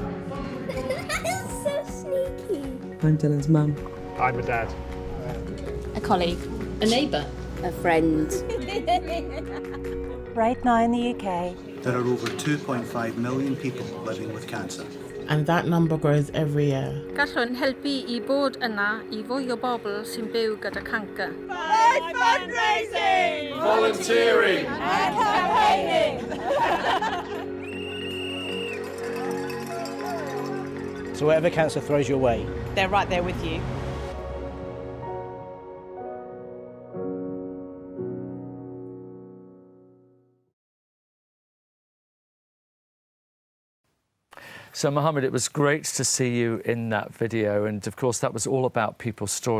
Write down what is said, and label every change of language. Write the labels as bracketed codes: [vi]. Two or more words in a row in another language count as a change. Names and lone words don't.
[en] So sneaky. I'm Dylan's mum. I'm a dad. A colleague. A neighbour. A friend. Right now in the UK, there are over 2.5 million people living with cancer. And that number grows every year. [cy] Gallwn helpu I bod yna I fwy o bobl sy'n byw gyda cancer. [en] By fundraising! Volunteering! And campaigning! So whatever cancer throws your way, They're right there with you. So, Mohammed, it was great to see you in that video, and of course that was all about people's stories.